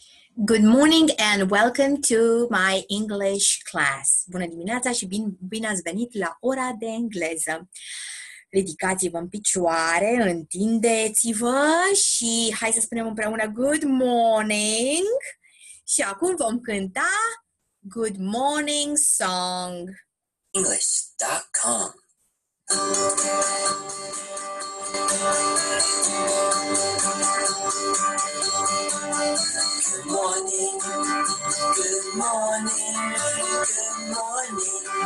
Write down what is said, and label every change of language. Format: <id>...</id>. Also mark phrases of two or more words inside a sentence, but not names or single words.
<en>Good morning and welcome to my English class.</en> <ro>Bună dimineața și bine ați venit la ora de engleză. Ridicați-vă în picioare, întindeți-vă și hai să spunem împreună</ro> <en>good morning.</en> <ro>Și acum vom cânta Good Morning Song.</ro> <en>English.com Good morning, good morning, good morning.</en>